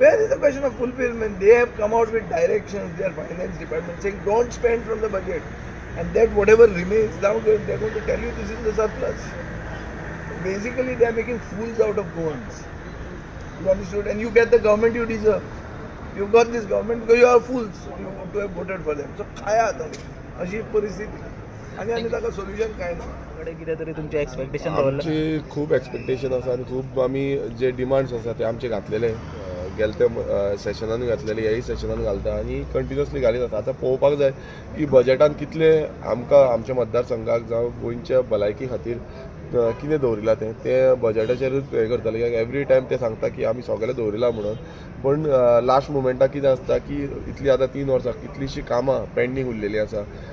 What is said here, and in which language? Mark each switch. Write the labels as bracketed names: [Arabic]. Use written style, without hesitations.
[English] Where is the question of fulfillment? They have come out with directions, their finance department saying don't spend from the budget. And that whatever remains, now they're going to tell you this is the surplus. Basically, they are making fools out of goans. You understood? And you get the government you deserve. You got this government because you are fools. You want to have voted for them. So, [Goan Konkani] khaya atali. अशी परिस्थिती आणि ताका solution काय ना कडेन कितें तरी तुमचें एक्सपेक्टेशन दवरलां आमची खूब एक्सपेक्टेशन आसा आनी खूब आमी जे डिमांड्स आसा ते आमचे घातलेले गेले ते सेशनान घातलेले ह्याय सेशनान घालता आनी कंटिन्युअसली घालीत आसा आतां पळोवपाक जाय की बजेटान कितले आमकां आमच्या मतदारसंघाक जावं गोंयच्या भलायकी खातीर कितें दवरिलां ते बजेटाचेरूच हें करतले कित्याक एवरी टायम ते सांगता की आमी सगळें दवरिलां म्हणून पण लास्ट मुमेंटाक कितें आसता की इतली आतां 3 वर्सां कितलींशीं कामां पेंडींग उरलेलीं आसा